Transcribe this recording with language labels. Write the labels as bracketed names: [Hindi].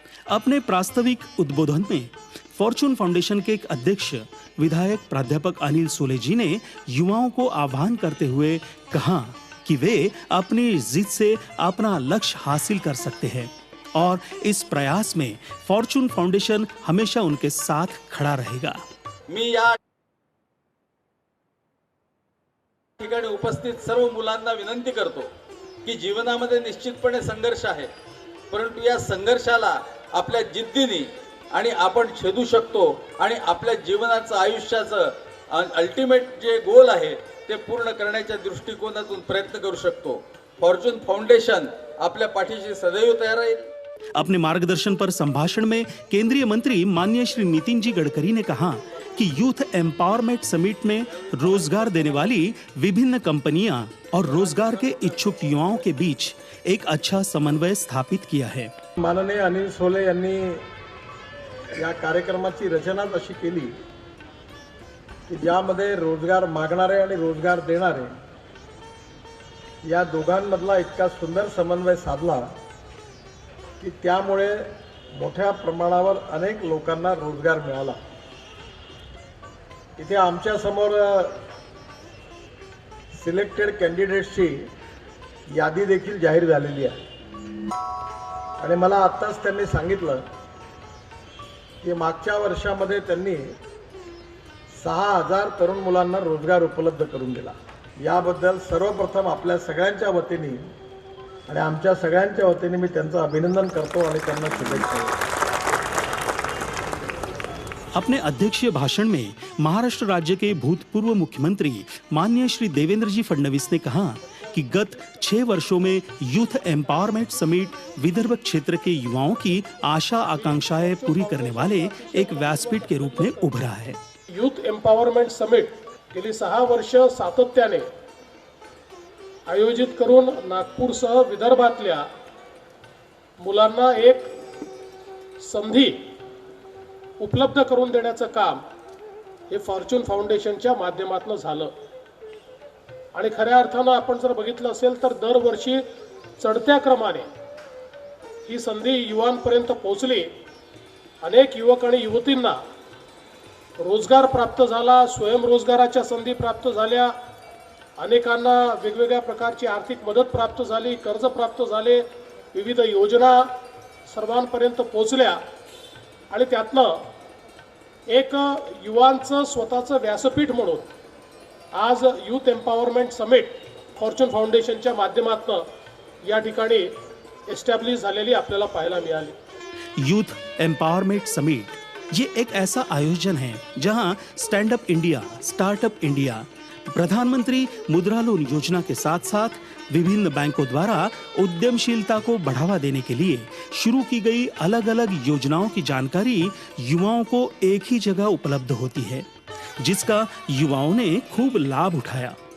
[Hindi] अपने प्रास्ताविक उद्बोधन में फॉर्चून फाउंडेशन के एक अध्यक्ष विधायक प्राध्यापक अनिल सोले जी ने युवाओं को आह्वान करते हुए कहा कि वे अपनी जिद से अपना लक्ष्य हासिल कर सकते हैं और इस प्रयास में फॉर्चून फाउंडेशन हमेशा उनके साथ खड़ा रहेगा। [Marathi] मी या ठिकाणी उपस्थित सर्व मुलांना विनंती करतो की जीवनामध्ये निश्चितपणे संघर्ष आहे, परंतु या संघर्षाला आपल्या जिद्दीने आणि आपण छेदू शकतो आणि आपल्या जीवनाचं आयुष्याचं अल्टिमेट जे गोल आहे ते पूर्ण करण्याच्या दृष्टिकोनातून प्रयत्न करू शकतो। फॉर्चून फाउंडेशन आपल्या पाठीशी सदैव तयार आहे। [Hindi] अपने मार्गदर्शन पर संभाषण में केंद्रीय मंत्री माननीय श्री नितिन जी गडकरी ने कहा कि यूथ एम्पावरमेंट समिट में रोजगार देने वाली विभिन्न कंपनियां और रोजगार के इच्छुक युवाओं के बीच एक अच्छा समन्वय स्थापित किया है। [Marathi] माननीय अनिल सोले यांनी या कार्यक्रमाची रचना अशी केली की ज्यामध्ये रोजगार मागणारे आणि रोजगार देणारे या दोघांमधला इतका सुंदर समन्वय साधला की त्यामुळे मोठ्या प्रमाणावर अनेक लोकांना रोजगार मिळाला। इथे आमच्या समोर सिलेक्टेड कॅन्डिडेट्सची यादी देखील जाहीर झालेली आहे आणि मला आत्ताच त्यांनी सांगितलं की मागच्या वर्षामध्ये त्यांनी 6000 तरुण मुलांना रोजगार उपलब्ध करून दिला। याबद्दल सर्वप्रथम आपल्या सगळ्यांच्या वतीने आणि आमच्या सगळ्यांच्या वतीने मी त्यांचं अभिनंदन करतो आणि त्यांना शुभेच्छा देतो। [Hindi] अपने अध्यक्षीय भाषण में महाराष्ट्र राज्य के भूतपूर्व मुख्यमंत्री माननीय श्री देवेंद्र जी फडणवीस ने कहा कि गत 6 वर्षों में यूथ एम्पावरमेंट समिट विदर्भ क्षेत्र के युवाओं की आशा आकांक्षाएं पूरी करने वाले एक व्यासपीठ के रूप में उभरा है। [Marathi] यूथ एम्पावरमेंट समिट गेली 6 वर्ष सातत्याने आयोजित करून नागपूरसह विदर्भातल्या मुलांना एक संधी उपलब्ध करून देण्याचं काम हे फॉर्च्यून फाउंडेशनच्या माध्यमातून झालं आणि खऱ्या अर्थानं आपण जर बघितलं असेल तर दरवर्षी चढत्या क्रमाने ही संधी युवांपर्यंत पोहोचली। अनेक युवक आणि युवतींना रोजगार प्राप्त झाला, स्वयंरोजगाराच्या संधी प्राप्त झाल्या, अनेकांना वेगवेगळ्या प्रकारची आर्थिक मदत प्राप्त झाली, कर्ज प्राप्त झाले, विविध योजना सर्वांपर्यंत पोहोचल्या आणि त्यातनं एक युवांचं स्वतःचं व्यासपीठ म्हणून आज यूथ एम्पॉवरमेंट समिट फॉर्च्यून फाउंडेशनच्या माध्यमातून या ठिकाणी एस्टॅब्लिश झालेली आपल्याला पाहायला मिळाली। [Hindi] यूथ एम्पावरमेंट समिट ये एक ऐसा आयोजन है जहां stand up India, startup India, प्रधानमंत्री मुद्रा लोन योजना के साथ साथ विभिन्न बैंकों द्वारा उद्यमशीलता को बढ़ावा देने के लिए शुरू की गई अलग अलग योजनाओं की जानकारी युवाओं को एक ही जगह उपलब्ध होती है, जिसका युवाओं ने खूब लाभ उठाया।